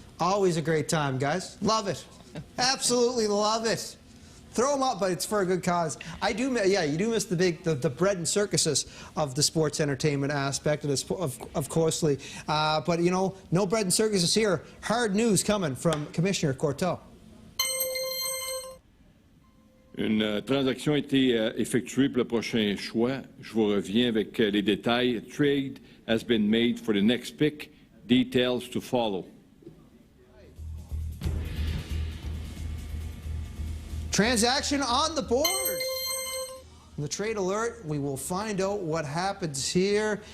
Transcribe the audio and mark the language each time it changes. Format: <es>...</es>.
<en>Always a great time, guys. Love it. Absolutely love it. Throw them up, but it's for a good cause. You do miss the bread and circuses of the sports entertainment aspect of Coursley. But, no bread and circuses here. Hard news coming from Commissioner Courteau.</en> <fr>Une transaction a été effectuée pour le prochain choix. Je vous reviens avec les détails.</fr> <en>Trade has been made for the next pick. Details to follow. Transaction on the board. In the trade alert, we will find out what happens here.</en>